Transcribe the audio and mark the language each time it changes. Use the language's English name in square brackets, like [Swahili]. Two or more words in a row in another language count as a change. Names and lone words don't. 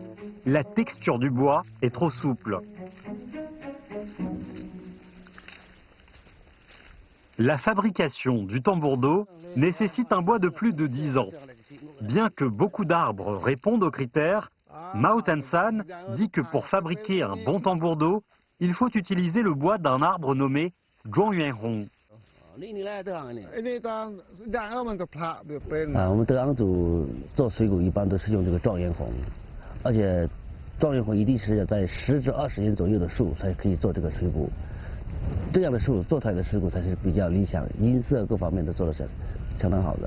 [French] La texture du bois est trop souple. La fabrication du tambour d'eau nécessite un bois de plus de 10 ans. Bien que beaucoup d'arbres répondent aux critères, Mao Tan-san dit que pour fabriquer un bon tambour d'eau, il faut utiliser le bois d'un arbre nommé Zhuang Yuanhong. [Chinese] 我们德昂族做水果一般都是用这个状元红，而且状元红一定是要在10至20年左右的树才可以做这个水果，这样的树做出来的水果才是比较理想，音色各方面都做得相当好的。